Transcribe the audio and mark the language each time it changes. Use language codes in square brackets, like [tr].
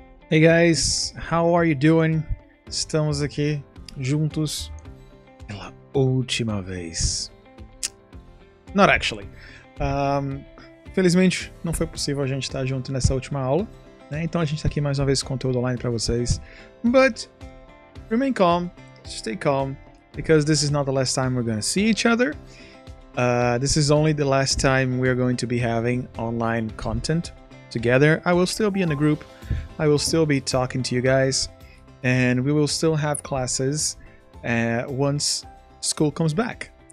[en] Hey guys, how are you doing? [pt] Estamos aqui juntos pela última vez. [en] Not actually. [pt] Felizmente não foi possível a gente estar junto nessa última aula, né? Então a gente está aqui mais uma vez com conteúdo online para vocês. [en] But remain calm, stay calm, because this is not the last time we're going to see each other. This is only the last time we're going to be having online content together. I will still be in the group. I will still be talking to you guys, and we will still have classes once school comes back.